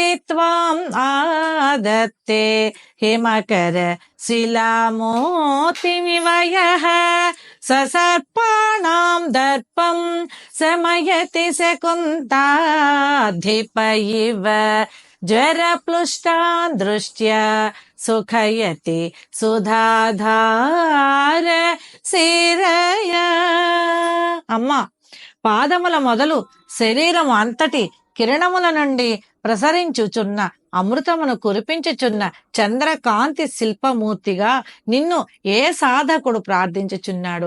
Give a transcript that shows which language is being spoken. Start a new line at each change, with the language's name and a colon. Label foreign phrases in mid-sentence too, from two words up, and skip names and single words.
Sanskrit: त्वाम् आदत्ते हिमकर शिलामोतिमिव यः ससर्पाणां दर्पं समयति शकुन्ताधिप इव ज्वरप्लुष्टान् दृष्ट्या सुखयति సుధాధార శిరయ.
Telugu: అమ్మా, పాదముల మొదలు శరీరము అంతటి కిరణముల నుండి ప్రసరించుచున్న అమృతమును కురిపించుచున్న చంద్రకాంతి శిల్పమూర్తిగా నిన్ను ఏ సాధకుడు ప్రార్థించుచున్నాడు?